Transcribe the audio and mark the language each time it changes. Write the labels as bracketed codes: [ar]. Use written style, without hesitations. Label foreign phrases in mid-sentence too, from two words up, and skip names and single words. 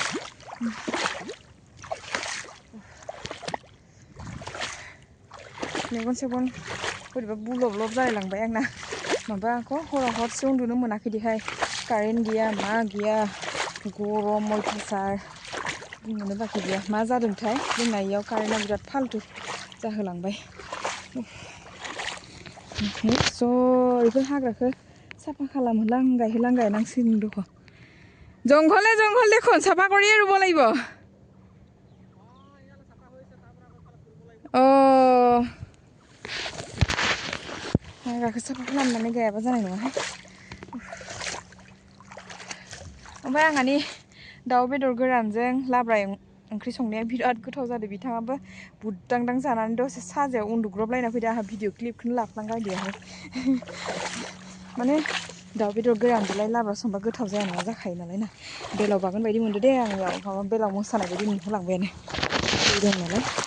[brx] मेगन सेगन बोरैबा बुलब जालायलांबाय आंना माबाखौ हराव हरसे उन्दुनो मोनाखैदिहाय कारेन्ट गैया मा गैया गरम अयथासार बुंनोनो बाखि गैया मा जादोंथाय जोंना इयाव कारेन्टआ बिराद फाल्तु जाहोलांबाय निस्सय बेफोर हाग्राखौ साफा खालामहोलां गायनांसिगोन दख' [as] জংঘলে দেখোন চাফা কৰিয়ে ৰুব লাগিব [brx] हाग्राखौ साफा खालामनानै गायाबा जानाय नङाहाय ओमफ्राय आंहानि दाउ बेदर गोरानजों लाब्रा ओंख्रि संनाया बिराद गोथाव जादों बिथाङाबो बुद्दांदां जानानै दसे साजायाव उन्दुग्रबलायना फैदो आंहा भिडिअ क्लिपखौनो लाफ्लांगारदियाहाय माने दाउ बेदर गोरानजोंलाय लाब्रा संबा गोथाव जाया नङा जाखायो नालाय ना बेलाव बागोन बायदि मोनदो दे आंनियाव माबा बेलाव मोसानाय बायदि मोनहोलांबायानो दं नालाय